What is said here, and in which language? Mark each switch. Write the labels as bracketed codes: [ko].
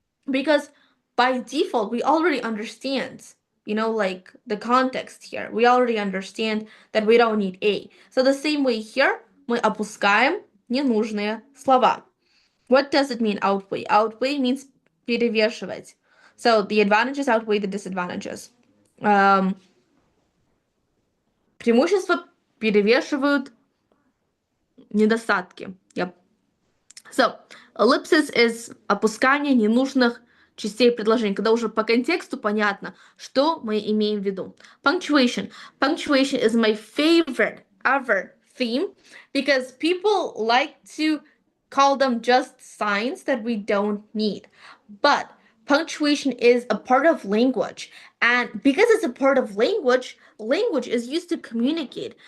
[en] because by default we already understand, like the context here. We already understand that we don't need a. So the same way here [ru] мы опускаем ненужные слова. [en] What does it mean outweigh? Outweigh means перевешивать. So the advantages outweigh the disadvantages. [ru] Преимущества перевешивают недостатки. [en] Yep. So, ellipsis is [ru] опускание ненужных частей предложений, когда уже по контексту понятно, что мы имеем в виду. [en] Punctuation. Punctuation is my favorite ever theme because people like to call them just signs that we don't need. But punctuation is a part of language. And because it's a part of language, language is used to communicate.